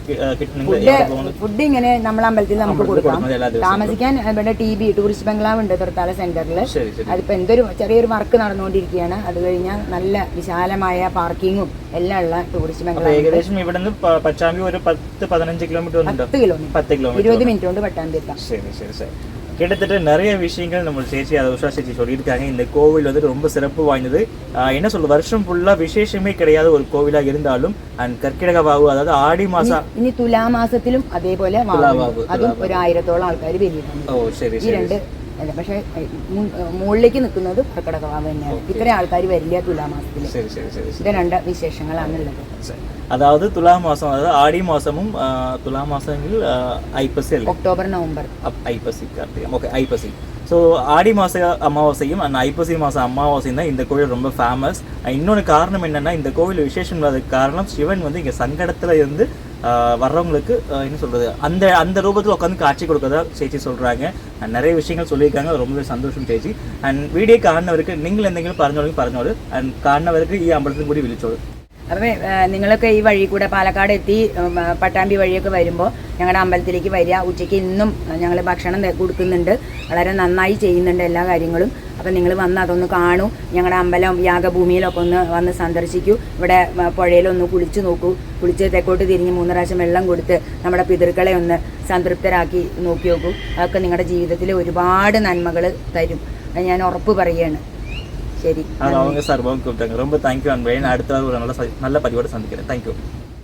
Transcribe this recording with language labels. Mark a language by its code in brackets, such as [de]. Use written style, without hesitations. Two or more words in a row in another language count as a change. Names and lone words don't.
[ml] ഫുഡ് ഇങ്ങനെ നമ്മളെ അമ്പലത്തിൽ നമുക്ക് കൊടുക്കാം. താമസിക്കാൻ ഇവിടെ TB [en] tourist bungalow [ml] ഉണ്ട് തൃത്താല സെന്ററിൽ. അതിപ്പോ എന്തൊരു ചെറിയൊരു വർക്ക് നടന്നുകൊണ്ടിരിക്കുകയാണ്. അത് കഴിഞ്ഞാൽ നല്ല വിശാലമായ പാർക്കിങ്ങും എല്ലാം ഉള്ള [en] tourist bungalow. [ml] ഏകദേശം ഇവിടെ നിന്ന് പച്ചാമ്പി ഒരു 10-15 കിലോമീറ്റർ 10 കിലോമീറ്റർ 20 മിനിറ്റ് കൊണ്ട് പട്ടാമ്പി എത്താം. [ta] சரி சரி சரி. கிட்டத்தட்ட நிறைய விஷயங்கள் நம்ம சேச்சி அதை உஷா சேச்சி சொல்லியிருக்காங்க. இந்த கோவில் வந்து ரொம்ப சிறப்பு வாய்ந்தது. என்ன சொல்ல, வருஷம் ஃபுல்லாக விசேஷமே கிடையாத ஒரு கோவிலாக இருந்தாலும் அண்ட் கற்கிடக வாவு, அதாவது ஆடி மாதம், [ml] ഇനി തുലാമാസത്തിലും അതേപോലെ അതും 1000-ഓളം ആൾക്കാർ വരുന്നുണ്ട്. ഓ ശരി ഈ രണ്ട് അല്ല, പക്ഷെ മുകളിലേക്ക് നിൽക്കുന്നത് കർക്കിടകവാവ് തന്നെയാണ്. ഇത്ര ആൾക്കാർ വരില്ല തുലാമാസത്തിൽ. ശരി ശരി ശരി. ഇത് രണ്ട് വിശേഷങ്ങളാണുള്ളത്. [ta] அதாவது துலா மாதம், அதாவது ஆடி மாதமும் துலா மாதங்கள் ஐப்பசி அல்ல, [en] October November [ta] ஐப்பசி கார்த்திகம். ஓகே ஐப்பசி. ஸோ ஆடி மாத அமாவாசையும் அந்த ஐப்பசி மாதம் அமாவாசையும் தான் இந்த கோவில் ரொம்ப ஃபேமஸ். இன்னொன்று காரணம் என்னென்னா, இந்த கோவில் விசேஷம் இல்லாததுக்கு காரணம் சிவன் வந்து இங்கே சங்கடத்தில் இருந்து வர்றவங்களுக்கு என்ன சொல்கிறது, அந்த அந்த ரூபத்தில் உட்காந்து காட்சி கொடுக்கறதா சேச்சி சொல்கிறாங்க. நிறைய விஷயங்கள் சொல்லியிருக்காங்க. ரொம்பவே [ml] സന്തോഷം ചേച്ചി. ആൻഡ് വീഡിയോ കാണുന്നവർക്ക് നിങ്ങൾ എന്തെങ്കിലും പറഞ്ഞോളൂ. ആൻഡ് കാണുന്നവർക്ക് ഈ അമ്പലത്തിൽ കൂടി വിളിച്ചോളൂ. അപ്പം നിങ്ങളൊക്കെ ഈ വഴി കൂടെ പാലക്കാട് എത്തി പട്ടാമ്പി വഴിയൊക്കെ വരുമ്പോൾ ഞങ്ങളുടെ അമ്പലത്തിലേക്ക് വരിക. ഉച്ചയ്ക്ക് ഇന്നും ഞങ്ങൾ ഭക്ഷണം കൊടുക്കുന്നുണ്ട്. വളരെ നന്നായി ചെയ്യുന്നുണ്ട് എല്ലാ കാര്യങ്ങളും. അപ്പം നിങ്ങൾ വന്ന് അതൊന്ന് കാണൂ. ഞങ്ങളുടെ അമ്പലം യാഗഭൂമിയിലൊക്കെ ഒന്ന് വന്ന് സന്ദർശിക്കൂ. ഇവിടെ പുഴയിലൊന്ന് കുളിച്ച് നോക്കൂ. കുളിച്ച് തെക്കോട്ട് തിരിഞ്ഞ് 3 പ്രാവശ്യം വെള്ളം കൊടുത്ത് നമ്മുടെ പിതൃക്കളെ ഒന്ന് സംതൃപ്തരാക്കി നോക്കി നോക്കൂ. അതൊക്കെ നിങ്ങളുടെ ജീവിതത്തിൽ ഒരുപാട് നന്മകൾ തരും. അത് ഞാൻ ഉറപ്പ് പറയുകയാണ്. ശരി. [ta] அவங்க சார் கூப்பிட்டாங்க. ரொம்ப தேங்க்யூ. அண்ட் அடுத்த ஒரு நல்ல பதிவோடு சந்திக்கிறேன். தேங்க்யூ.